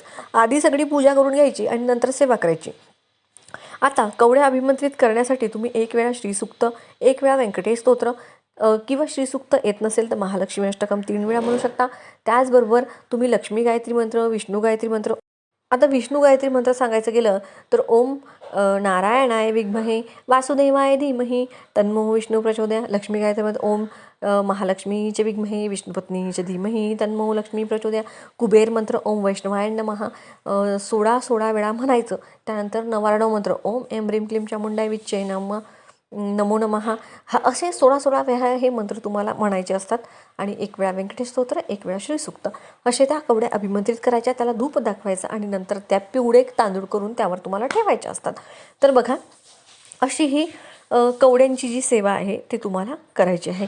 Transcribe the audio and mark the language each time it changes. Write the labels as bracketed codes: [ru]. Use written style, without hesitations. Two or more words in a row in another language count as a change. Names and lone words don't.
[mr] आधी सगळी पूजा करून घ्यायची आणि नंतर सेवा करायची. आता कवड्या अभिमंत्रित करण्यासाठी तुम्ही 1 वेळा श्रीसूक्त, 1 वेळा व्यंकटेश स्तोत्र, किंवा श्रीसूक्त येत नसेल तर महालक्ष्मी अष्टकम 3 वेळा म्हणू शकता. त्याचबरोबर तुम्ही लक्ष्मी गायत्री मंत्र, विष्णू गायत्री मंत्र. आता विष्णू गायत्री मंत्र सांगायचं गेलं तर [sa] ओम नारायणाय विद्महे वासुदेवाय धीमहि तन्नो विष्णू प्रचोदया. [mr] लक्ष्मी गायत्री मंत्र [sa] ओम महालक्ष्मीचे विद्महे विष्णुपत्नीचे धीमहि तन्नो लक्ष्मी प्रचोदया. [mr] कुबेर मंत्र [sa] ओम वैष्णवाय नमः [mr] 16 वेळा म्हणायचं. त्यानंतर नवारणव मंत्र [sa] ओम एम ह्रीम क्लीम चामुंडाय विच्चे नमो नमः. [mr] असे 16 वेळा हे मंत्र तुम्हाला म्हणायचे असतात. आणि 1 वेळा व्यंकटेश स्तोत्र, 1 वेळा श्रीसूक्त, असे त्या कवड्या अभिमंत्रित करायच्या. त्याला धूप दाखवायचं आणि नंतर त्या पिवळे तांदूळ करून त्यावर तुम्हाला ठेवायच्या असतात. तर बघा, अशी ही कवड्यांची जी सेवा आहे ती तुम्हाला करायची आहे.